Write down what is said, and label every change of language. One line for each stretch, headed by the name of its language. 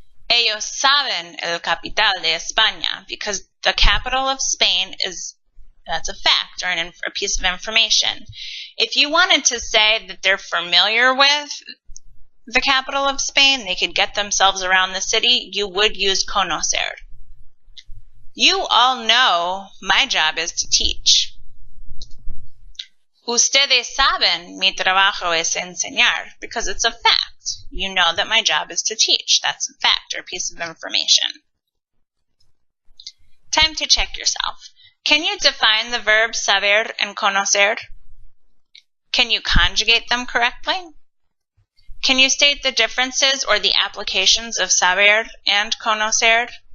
English: Ellos saben el capital de España, because the capital of Spain that's a fact, or a piece of information. If you wanted to say that they're familiar with the capital of Spain, they could get themselves around the city, you would use conocer. You all know my job is to teach.
Spanish: Ustedes saben mi trabajo es enseñar, because it's a fact.
English: You know that my job is to teach. That's a fact or a piece of information. Time to check yourself. Can you define the verbs saber and conocer? Can you conjugate them correctly? Can you state the differences or the applications of saber and conocer?